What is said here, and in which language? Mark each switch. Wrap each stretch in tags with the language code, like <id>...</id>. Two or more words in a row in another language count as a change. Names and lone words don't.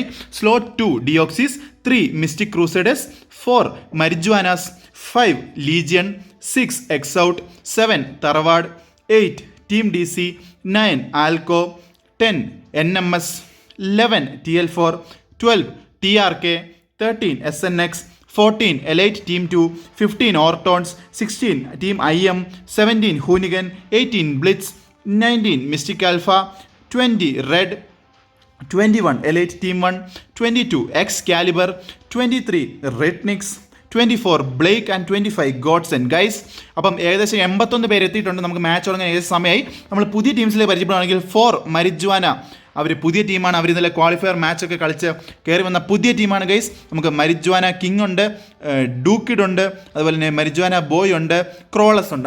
<ml>സ്ലോട്ട് 2 ഡിയോക്സിസ്, 3 മിസ്റ്റിക് ക്രൂസൈഡേഴ്സ്, 4 മരിജുവാനാസ്, 5 ലീജിയൻ, 6 എക്സൗട്ട്, 7 തറവാട്, 8 ടീം DC, 9 ആൽക്കോ, 10 NMS, 11 TL4, 12 TRK, 13 SNX, 14 Elite Team 2, 15 Ortons, 16 Team IM, 17 Hoonigan, 18 Blitz, 19 Mystic Alpha, 20 Red, 21 Elite Team 1, 22 Excalibur, 23 Rednix, 24 ബ്ലേക്ക് ആൻഡ് 25 ഗോഡ്സൺ. ഗൈസ്, അപ്പം ഏകദേശം 81 പേര് എത്തിയിട്ടുണ്ട്. നമുക്ക് മാച്ച് തുടങ്ങാൻ ഏകദേശം സമയമായി. നമ്മൾ പുതിയ ടീംസിലേക്ക് പരിചയപ്പെടുകയാണെങ്കിൽ 4 മരിജുവാന. അവർ പുതിയ ടീമാണ്. അവർ ഇന്നലെ ക്വാളിഫയർ മാച്ചൊക്കെ കളിച്ച് കയറി വന്ന പുതിയ ടീമാണ് ഗൈസ്. നമുക്ക് മരിജുവാന കിങ് ഉണ്ട്, ഡൂക്കിഡ് ഉണ്ട്, അതുപോലെ തന്നെ മരിജുവാന ബോയ് ഉണ്ട്, ക്രോളസ് ഉണ്ട്.</ml>